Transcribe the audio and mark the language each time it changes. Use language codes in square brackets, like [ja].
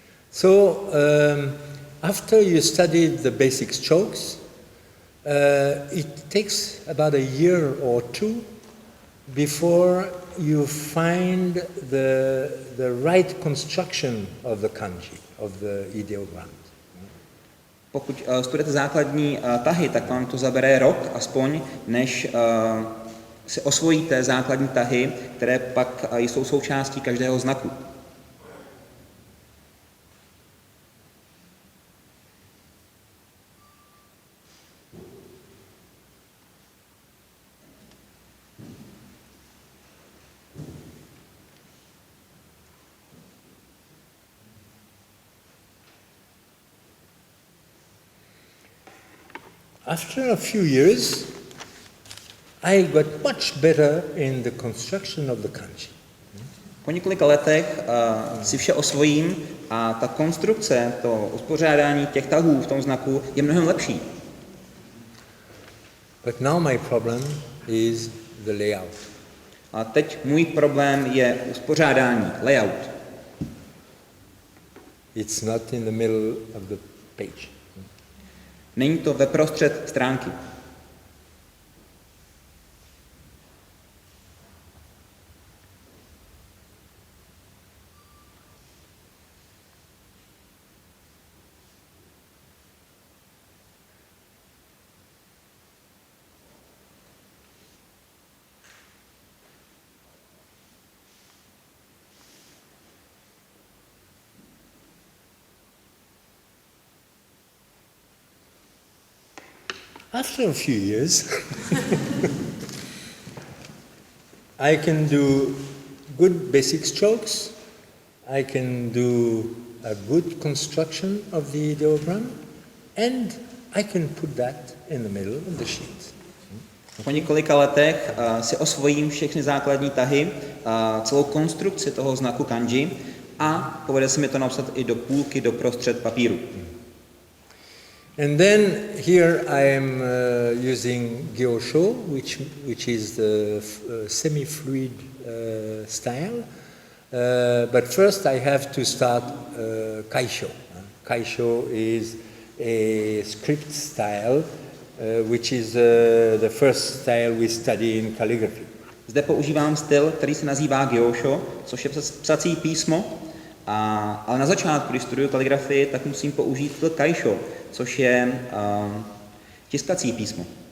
[en] So after you studied the basic strokes, it takes about a year or two before you find the right construction of the kanji, of the ideogram. [cs] Pokud studujete základní tahy, tak vám to zabere rok aspoň, než si osvojíte základní tahy, které pak jsou součástí každého znaku. [en] After a few years, I got much better in the construction of the kanji. [cs] Po několika letech si vše osvojím a ta konstrukce, to uspořádání těch tahů v tom znaku je mnohem lepší. [en] But now my problem is the layout. [cs] A teď můj problém je uspořádání, layout. [en] It's not in the middle of the page. [cs] Není to ve prostřed stránky. [en] After a few years, I can do good basic strokes, I can do a good construction of the ideogram, and I can put that in the middle of the sheet. [cs] Po několika letech si osvojím všechny základní tahy, celou konstrukci toho znaku kanji a povede se mi to napsat i do půlky, do prostřed papíru. [en] And then here I am using gyosho, which is the semi-fluid style. But first I have to start kaisho. Kaisho is a script style, which is the first style we study in calligraphy. [cs] Zde používám styl, který se nazývá gyosho, což je psací písmo, Ale na začátku, když studuju kaligrafii, tak musím použít kaisho, což je tiskací písmo.